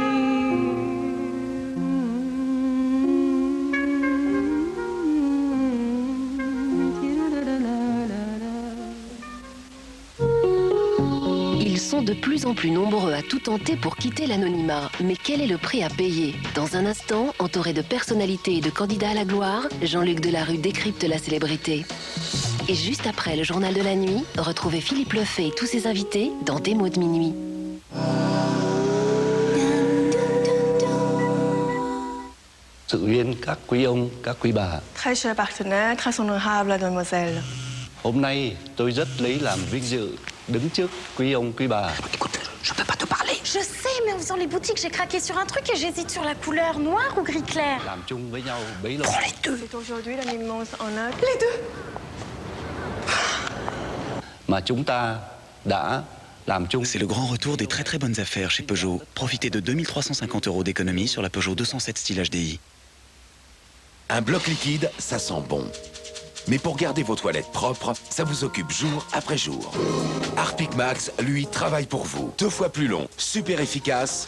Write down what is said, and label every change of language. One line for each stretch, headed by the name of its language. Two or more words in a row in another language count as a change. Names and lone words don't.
French: Ils sont de plus en plus nombreux à tout tenter pour quitter l'anonymat. Mais quel est le prix à payer? Dans un instant, entouré de personnalités et de candidats à la gloire, Jean-Luc Delarue décrypte la célébrité. Et juste après le journal de la nuit, retrouvez Philippe Lefebvre et tous ses invités dans Des mots de minuit.
Vietnamese: Sự viên các quý ông, các quý bà.
French: Très cher partenaire, très honorable mademoiselle.
Vietnamese: Hôm nay tôi rất lấy làm vinh dự đứng trước quý ông, quý bà.
French: Je peux pas te parler. Je sais, mais en faisant les boutiques, j'ai craqué sur un truc et j'hésite sur la couleur noire ou gris clair.
Vietnamese: Làm chung với nhau bấy lâu.
French: Prends les deux. C'est aujourd'hui la immense honneur. Les deux.
Vietnamese: Mà chúng ta đã
French: C'est le grand retour des très bonnes affaires chez Peugeot. Profitez de 2350 € d'économie sur la Peugeot 207 style HDI. Un bloc liquide, ça sent bon. Mais pour garder vos toilettes propres, ça vous occupe jour après jour. Harpic Max, lui, travaille pour vous. 2 fois plus long, super efficace.